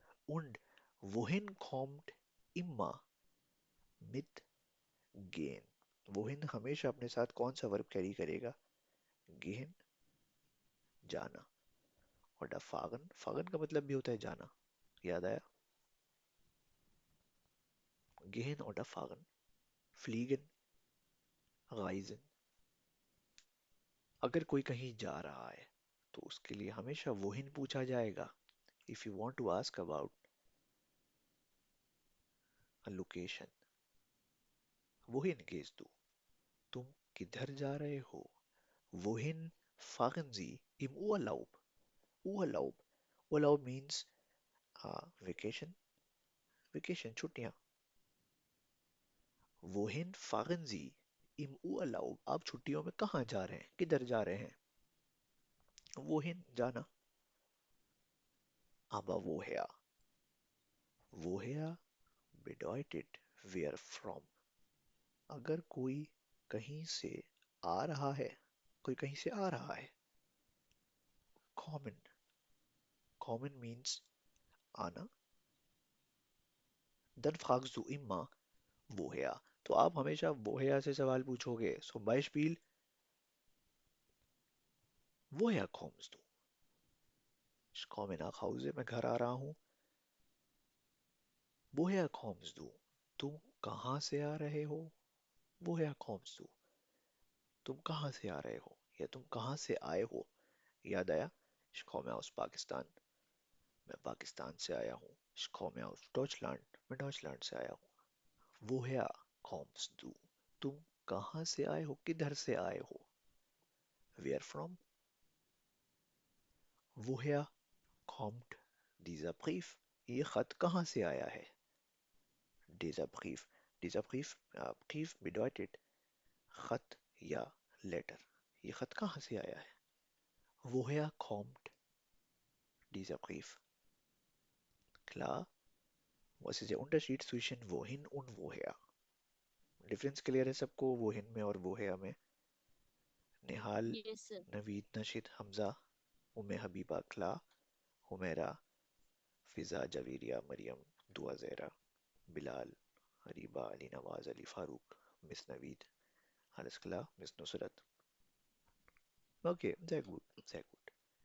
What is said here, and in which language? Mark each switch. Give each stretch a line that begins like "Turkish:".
German: Und wohin kommt immer mit gehen?
Hindi: wohin हमेशा अपने साथ कौन सा वर्ब कैरी करेगा?
German: gehen, जाना।
Hindi: और da fahren, fahren का मतलब भी होता है जाना। याद आया?
German: gehen oder fahren, fliegen, reisen।
Hindi: अगर कोई कहीं जा रहा है, तो उसके लिए हमेशा wohin पूछा जाएगा।
English: If you want to ask about a location,
German: wohin gehst du?
Hindi: तुम किधर जा रहे हो?
German: Wohin fahren Sie im Urlaub?
English: Urlaub. Urlaub means vacation.
Hindi: Vacation, छुट्टियां।
German: Wohin fahren Sie im Urlaub?
Hindi: आप छुट्टियों में कहाँ जा रहे हैं? किधर जा रहे हैं? Wohin, जाना।
German: Aber woher? Woher bedeutet where from?
Hindi: अगर कोई कहीं से आ रहा है, कोई कहीं से आ रहा है।
English: Common. Common means आना।
German: Dann fragst du immer woher.
Hindi: तो आप हमेशा woher से सवाल पूछोगे।
German: Zum Beispiel woher kommst du? Ich komme nach Hause,
Hindi: मैं घर आ रहा हूँ।
German: Woher kommst du?
Hindi: तुम कहाँ से आ रहे हो?
German: Woher kommst du?
Hindi: तुम कहाँ से आ रहे हो या तुम कहाँ से आए हो? याद आया?
German: Ich komme aus Pakistan,
Hindi: मैं पाकिस्तान से आया हूँ।
German: Ich komme aus Deutschland,
Hindi: मैं डॉइचलैंड से आया हूँ।
German: Woher kommst du?
Hindi: तुम कहाँ से आए हो? किधर से आए हो?
English: Where from?
German: Woher kommt dieser Brief?
Hindi: ये खत कहाँ से आया है?
German: Dieser Brief. Dieser Brief, Brief bedeutet
Hindi: खत या लेटर। ये खत कहाँ से आया है?
German: Woher kommt dieser Brief? Klar? Was ist der Unterschied zwischen wohin und woher?
Hindi: Difference clear है सबको wohin में और woher में? निहाल,
English: Yes, sir.
Hindi: नवीद, नशीद, हमजा, उम्मे हबीबा, क्ला, हुमेरा, फिजा, जवीरिया, मरियम, दुआ ज़ेरा, Bilal, Hariba, Ali Nawaz, Ali Farooq, miss Naveed,
German: alles klar,
Hindi: miss Nusrat.
German: ओके, sehr gut, sehr gut।